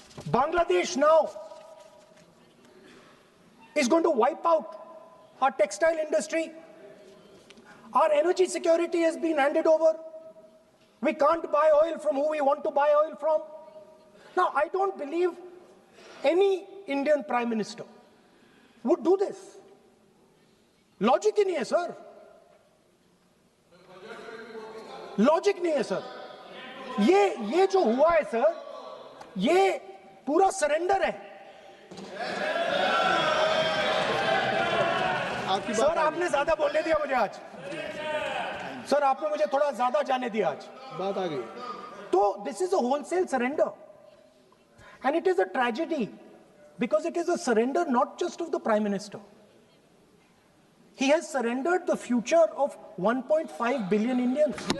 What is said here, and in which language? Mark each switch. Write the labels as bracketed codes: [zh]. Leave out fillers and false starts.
[en] Bangladesh now is going to wipe out our textile industry. Our energy security has been handed over. We can't buy oil from who we want to buy oil from. Now, I don't believe any Indian Prime Minister would do this. [hi] Logic ही नहीं है sir. Logic नहीं है sir. ये जो हुआ है sir, ये पूरा सरेंडर है. सर आपने ज्यादा बोलने दिया मुझे आज. सर आपने मुझे थोड़ा ज्यादा जाने दिया आज. बात आ गई. [en] So this is a wholesale surrender, and it is a tragedy because it is a surrender not just of the Prime Minister. He has surrendered the future of 1.5 billion Indians.